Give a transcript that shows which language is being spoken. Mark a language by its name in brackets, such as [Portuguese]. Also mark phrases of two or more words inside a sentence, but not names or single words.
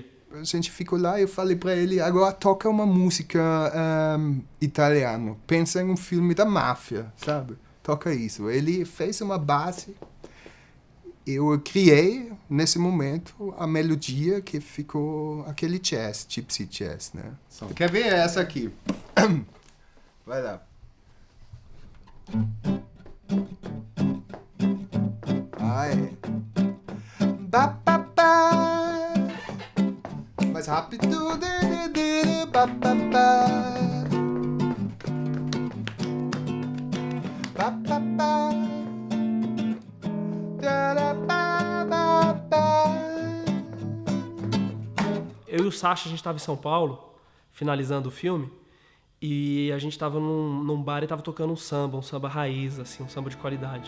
[Portuguese] A gente ficou lá e eu falei para ele, agora toca uma música italiana, pensa em um filme da máfia, sabe? Toca isso. Ele fez uma base eu criei, nesse momento, a melodia que ficou aquele jazz, [English] gypsy jazz, [Portuguese] né? Quer ver essa aqui? Vai lá. Ai. Ba, ba, ba. Mais rápido. Ba, ba, ba. Ba, ba, ba. Eu e o Sacha, a gente estava em São Paulo, finalizando o filme, e a gente estava num bar e estava tocando um samba raiz, assim, um samba de qualidade.